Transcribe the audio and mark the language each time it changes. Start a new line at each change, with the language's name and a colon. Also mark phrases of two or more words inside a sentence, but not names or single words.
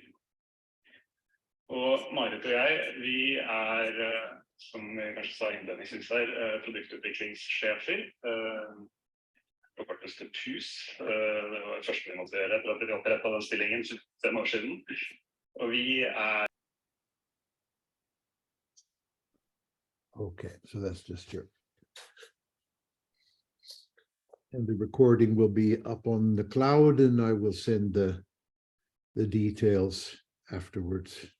Norwegian: Og Marit og jeg, vi som vi kanskje sa innledningsvis her, produktutviklingssjefer. Forkortes til PUS. Det var det første vi måtte gjøre etter at vi opprettet den stillingen 5 år siden. Og vi
English: Okay, so that's just your... And the recording will be up on the cloud, and I will send the details afterwards.